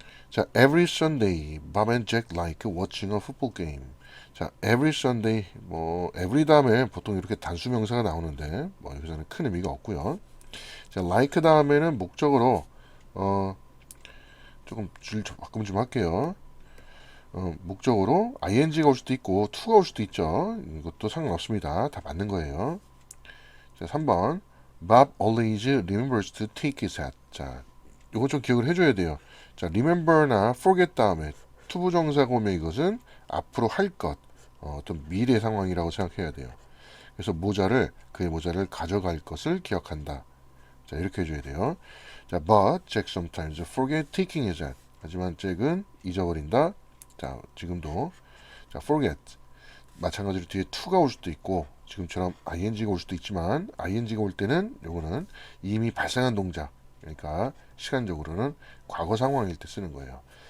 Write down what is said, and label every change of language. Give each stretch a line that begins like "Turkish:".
English: 자, every Sunday, Bob and Jack like watching a football game.
Korean: 자,
English: every Sunday,
Korean: 뭐 every 다음에 보통 이렇게 단수 명사가 나오는데 뭐 여기서는 큰 의미가 없고요. 자, like 다음에는 목적으로 조금 줄 바꿈 좀 할게요. 목적으로 ing가 올 수도 있고 to가 올 수도 있죠. 이것도 상관없습니다. 다 맞는 거예요. 자, 3번.
English: Bob always remembers to take his hat.
Korean: 자, 이거 좀 기억을 해줘야 돼요. 자, remember나 forget 다음에 투부정사가 오면 이것은 앞으로 할 것, 어떤 미래 상황이라고 생각해야 돼요. 그래서 그의 모자를 가져갈 것을 기억한다. 자, 이렇게 해줘야 돼요.
English: 자, but Jack sometimes forget taking his hat.
Korean: 하지만 잭은 잊어버린다. 자, 지금도 자, forget 마찬가지로 뒤에 to가 올 수도 있고 지금처럼 ing가 올 수도 있지만 ing가 올 때는 요거는 이미 발생한 동작, 그러니까 시간적으로는 과거 상황일 때 쓰는 거예요.